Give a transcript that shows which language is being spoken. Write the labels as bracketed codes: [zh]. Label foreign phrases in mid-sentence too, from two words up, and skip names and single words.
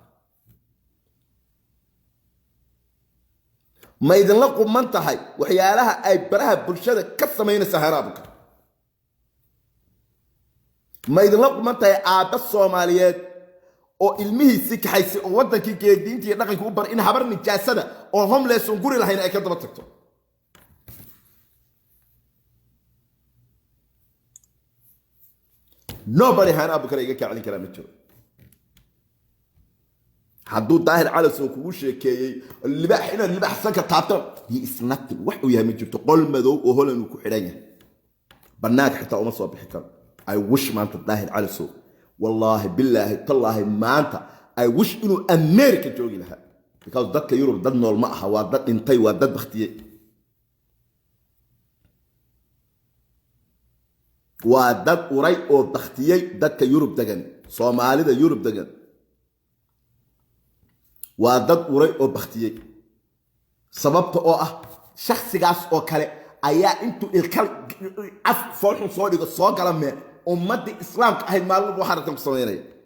[so] ma idinla quman tahay waxyaalaha ay baraha bulshada ka samaynayso Haane Abukar ma idinla quman tahay aabba Soomaaliyeed oo ilmihiisii kaxaysay oo wadankii geediintii iyo dhaqankii u bar in habar nijaasada oo homeless oo guri lahayn ay ka daba tagto nobody Haane Abukar iga kaclin kara ma jiro. hadduu Daahir Calasow kugu sheekeeyey libax sanka taabto [en] he is nothing [so] wax uu yahay ma jirto qol madow oo holan uu ku xidhan yahay banaanka xitaa uma soo bixi karo. [en] I wish [so] maanta Daahir Calasow [ar] wallaahi billaahi tallaahi [so] maanta [en] I wish [so] inuu America joogi lahaa because dadka Yurub dad nool ma aha waa dad dhintay waa dad baktiyey waa dad uray oo baktiyey dadka Yurub degan Soomaalida Yurub degan waa dad uray oo baktiyey sababta oo ah shakhsigaas oo kale ayaa intuu ilkal af foolxun soo dhigo soo gala mee ummadii islaamka ahayd maalin waxa rabtan ku sameynaya